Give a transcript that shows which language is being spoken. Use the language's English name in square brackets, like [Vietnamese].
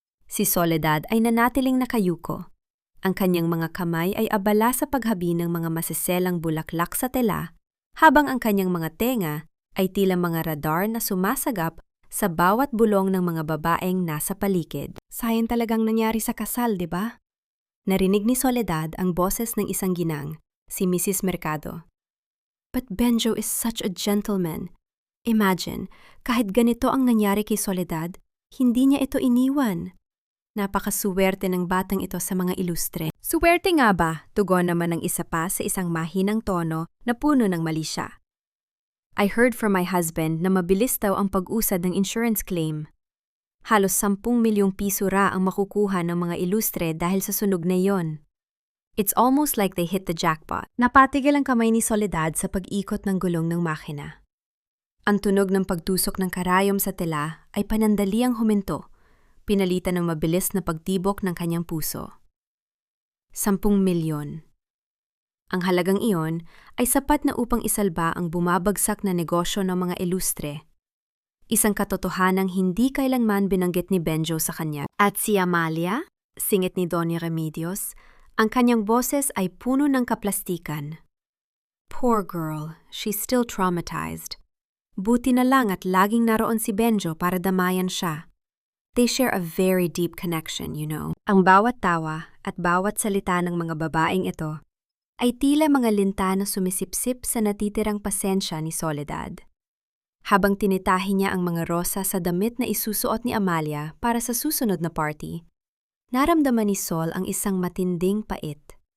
[Filipino] Si Soledad ay nanatiling nakayuko. Ang kanyang mga kamay ay abala sa paghabi ng mga masiselang bulaklak sa tela, habang ang kanyang mga tenga ay tila mga radar na sumasagap sa bawat bulong ng mga babaeng nasa paligid. Sayang talagang nangyari sa kasal, di ba? Narinig ni Soledad ang boses ng isang ginang, si Mrs. Mercado. [English] But Benjo is such a gentleman. [Filipino] Imagine, kahit ganito ang nangyari kay Soledad, hindi niya ito iniwan. Napakasuwerte ng batang ito sa mga ilustre. Suwerte nga ba? Tugon naman ng isa pa sa isang mahinang tono na puno ng mali siya. [English] I heard from my husband [Filipino] na mabilis daw ang pag-usad ng insurance claim. Halos 10 milyong piso ra ang makukuha ng mga ilustre dahil sa sunog na iyon. [English] It's almost like they hit the jackpot. [Filipino] Napatigil ang kamay ni Soledad sa pag-ikot ng gulong ng makina. Ang tunog ng pagtusok ng karayom sa tela ay panandaliang huminto, pinalitan ng mabilis na pagtibok ng kanyang puso. 10 milyon. Ang halagang iyon ay sapat na upang isalba ang bumabagsak na negosyo ng mga ilustre. Isang katotohanang hindi kailanman binanggit ni Benjo sa kanya. At si Amalia, singit ni Doña Remedios, ang kanyang boses ay puno ng kaplastikan. [English] Poor girl, she's still traumatized. [Filipino] Buti na lang at laging naroon si Benjo para damayan siya. [English] They share a very deep connection, you know. [Filipino] Ang bawat tawa at bawat salita ng mga babaeng ito ay tila mga linta na sumisipsip sa natitirang pasensya ni Soledad. Habang tinitahi niya ang mga rosa sa damit na isusuot ni Amalia para sa susunod na party, naramdaman ni Sol ang isang matinding pait.